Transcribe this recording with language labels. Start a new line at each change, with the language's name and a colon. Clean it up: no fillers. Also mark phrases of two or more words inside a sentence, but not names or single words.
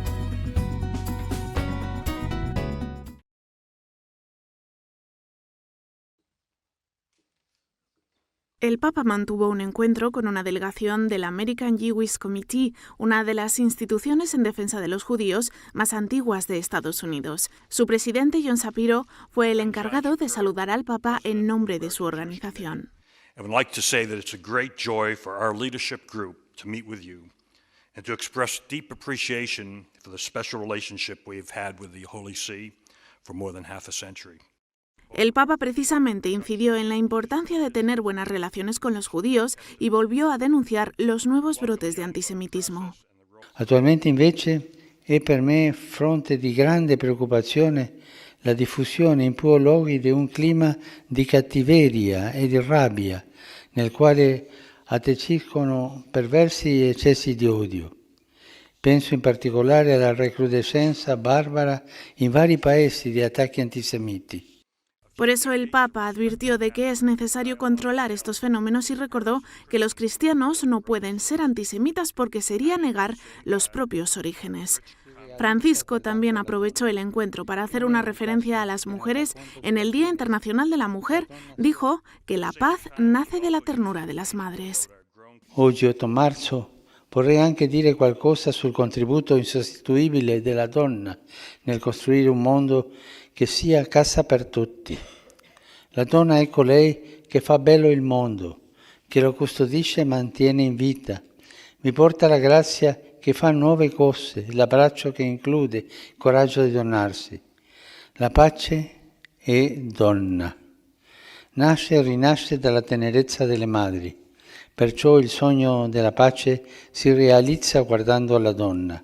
Spanish: El Papa mantuvo un encuentro con una delegación del American Jewish Committee, una de las instituciones en defensa de los judíos más antiguas de Estados Unidos. Su presidente, John Shapiro, fue el encargado de saludar al Papa en nombre de su organización.
English: I would like to say that it's a great joy for our leadership group to meet with you and to express deep appreciation for the special relationship we've had with the Holy See for more than half a century.
Spanish: El Papa precisamente incidió en la importancia de tener buenas relaciones con los judíos y volvió a denunciar los nuevos brotes de antisemitismo.
Italian: Attualmente invece è per me fronte di grande preoccupazione la diffusione in più luoghi di un clima di cattiveria e di rabbia nel quale attecchiscono perversi eccessi di odio. Penso in particolare alla recrudescenza barbara in vari paesi di attacchi antisemiti.
Spanish: Por eso el Papa advirtió de que es necesario controlar estos fenómenos y recordó que los cristianos no pueden ser antisemitas porque sería negar los propios orígenes. Francisco también aprovechó el encuentro para hacer una referencia a las mujeres en el Día Internacional de la Mujer. Dijo que la paz nace de la ternura de las madres.
Italian: Oggi, 8 marzo, vorrei anche dire qualcosa sul contributo insostituibile della donna nel costruire un mondo che sia casa per tutti. La donna è colei che fa bello il mondo, che lo custodisce e mantiene in vita. Mi porta la grazia che fa nuove cose, l'abbraccio che include, il coraggio di donarsi. La pace è donna. Nasce e rinasce dalla tenerezza delle madri. Perciò il sogno della pace si realizza guardando alla donna.